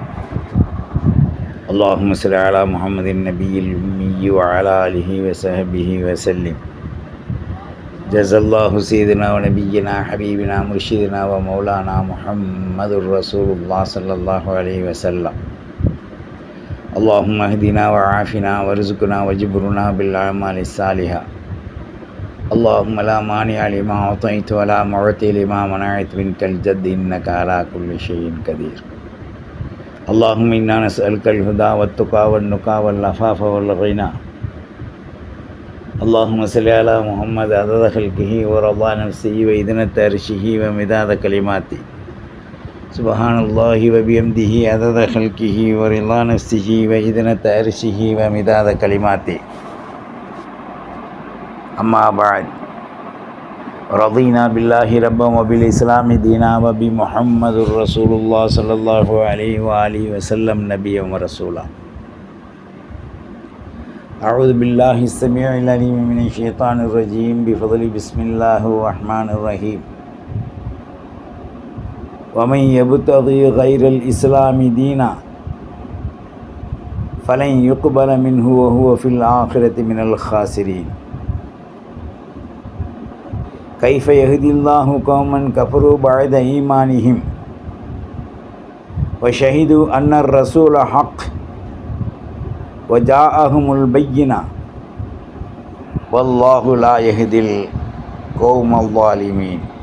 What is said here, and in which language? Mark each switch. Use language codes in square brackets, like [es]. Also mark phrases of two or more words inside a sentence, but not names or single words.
[ar] اللهم صل على محمد النبي الأمي وعلى آله وصحبه وسلم. جزى الله سيدنا ونبينا حبيبنا مرشدنا ومولانا محمدا رسول الله صلى الله عليه وسلم. اللهم اهدنا وعافنا وارزقنا وجبرنا بالأعمال الصالحة. اللهم لا مانع لما أعطيت ولا معطي لما منعت منك الجد إنك على كل شيء قدير. اللهم إنا نسألك الهدى والتقى والنقى والعفاف والغنى. اللهم صل على محمد عدد خلقه ورضا نفسه وإذنة عرشه ومداد كلماته. سبحان الله وبحمده عدد خلقه ورضا نفسه وزنة عرشه ومداد كلماته. أما بعد. رضينا بالله ربا وبالإسلام دينا وبمحمد رسول الله صلى الله عليه وآله وسلم نبيا ورسولا. أعوذ بالله السميع العليم من الشيطان الرجيم. بفضل بسم الله الرحمن الرحيم. ومن يبتغي غير الإسلام دينا فلن يقبل منه وهو في الآخرة من الخاسرين. كيف يهدي الله قوما كفروا بعد إيمانهم وشهدوا أن الرسول حق وجاءهم البينة والله لا يهدي القوم الظالمين.